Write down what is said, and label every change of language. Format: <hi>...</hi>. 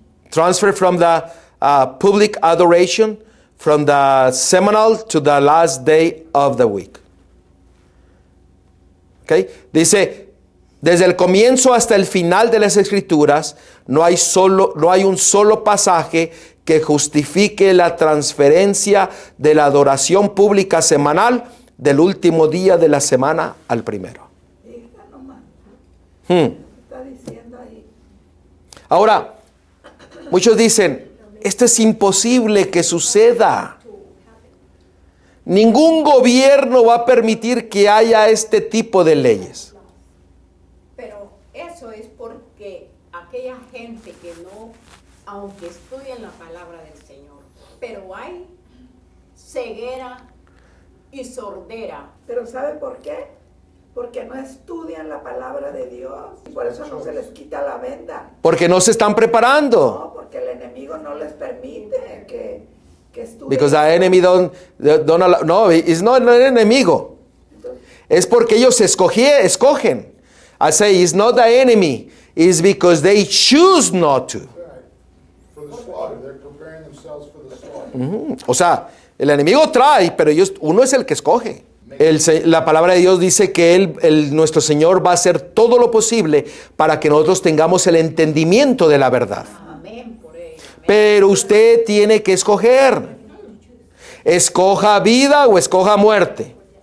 <en>Transfer from the public adoration from the seminal to the last day of the week. Okay?</en> <es>Dice, desde el comienzo hasta el final de las Escrituras, no hay un solo pasaje que justifique la transferencia de la adoración pública semanal del último día de la semana al primero. Hija nomás, Hmm. está diciendo ahí. Ahora, muchos dicen, esto es imposible que suceda. Ningún gobierno va a permitir que haya este tipo de leyes. Pero eso es porque aquella gente que no, aunque estudian la palabra del Señor, pero hay ceguera y sordera. Pero ¿sabe por qué? Porque no estudian la palabra de Dios. Y por eso no se les quita la venda. Porque no se están preparando. No, porque el enemigo no les permite que estudien.</es> <en>Because the enemy don't allow, no, it's not an enemigo.</en> <es>Es porque ellos escogen.</es> <en>I say it's not the enemy. It's because they choose not to. Right. For the slaughter. They're preparing themselves for the slaughter.</en> <es>O sea, el enemigo trae, pero uno es el que escoge. La palabra de Dios dice que nuestro Señor va a hacer todo lo posible para que nosotros tengamos el entendimiento de la verdad. Amén por ello. Amén. Pero usted tiene que escoger. Escoja vida o escoja muerte.</es>